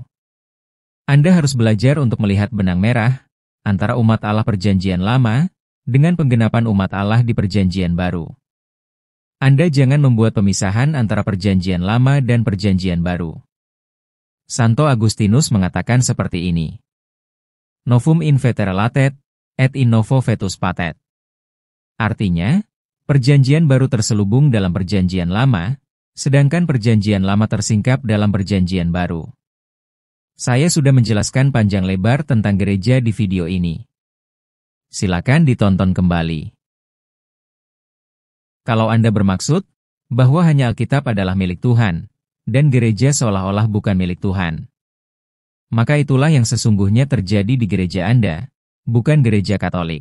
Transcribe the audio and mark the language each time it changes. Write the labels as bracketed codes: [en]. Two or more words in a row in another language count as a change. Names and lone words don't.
[id] Anda harus belajar untuk melihat benang merah antara umat Allah perjanjian lama dengan penggenapan umat Allah di perjanjian baru. Anda jangan membuat pemisahan antara perjanjian lama dan perjanjian baru. Santo Agustinus mengatakan seperti ini. [la] Novum in vetere latet, et in novo vetus patet. [id] Artinya, perjanjian baru terselubung dalam perjanjian lama, sedangkan perjanjian lama tersingkap dalam perjanjian baru. Saya sudah menjelaskan panjang lebar tentang gereja di video ini. Silakan ditonton kembali. Kalau Anda bermaksud bahwa hanya Alkitab adalah milik Tuhan, dan gereja seolah-olah bukan milik Tuhan, maka itulah yang sesungguhnya terjadi di gereja Anda, bukan gereja Katolik.